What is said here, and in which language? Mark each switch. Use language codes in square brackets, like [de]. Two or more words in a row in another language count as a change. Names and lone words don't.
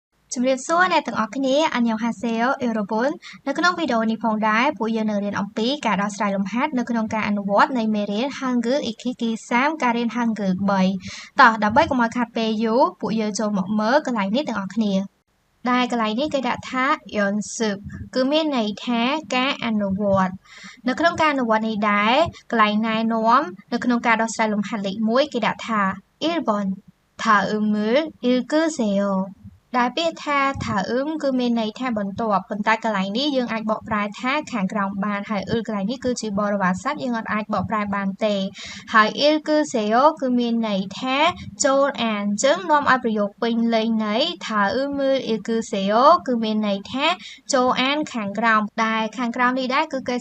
[km] ជំរាបសួរអ្នកទាំងអស់គ្នាអញ្ញងហាសេអូអេរ៉ូបុននៅក្នុងវីដេអូនេះផងដែរពួកយើងនឹងរៀនអំពីការដោះស្រាយលំហាត់នៅក្នុងការអនុវត្តនៃមេរៀន Hangul Ikiki 3ការរៀន Hangul 3តោះដើម្បីកុំឲ្យខាត់ពេលយូរពួកយើងចូលមកមើលកន្លែងនេះទាំងអស់គ្នាដែលកន្លែងនេះគេដាក់ថា Yonsup គឺមានន័យថាការអនុវ ត្តនៅក្នុងការអនុវត្តនេះដែរកន្លែងណែនាំនៅក្នុងការដោះស្រាយលំហាត់លេខ1គេដាក់ថា [ko] 1번 다음을 읽으세요 [km] ដែលពាក្យថាថាគឺមានន័យថាបន្ទាប់ប៉ុន្តែកន្លែងនេះយើងអាចបកប្រែថាខាងក្រោមបានហើយកន្លែងនេះគឺជាបរិវារស័ព្ទយើង អាចបកប្រែបានទេហើយ 읽으세요 គឺមានន័យថាចូលអានអញ្ចឹងនាំឲ្យប្រយោគពេញលេញន័យថា 읽으세요 គឺមានន័យថាចូលអានខាងក្រោមដែលខាងក្រោមនេះដែរគឺគេ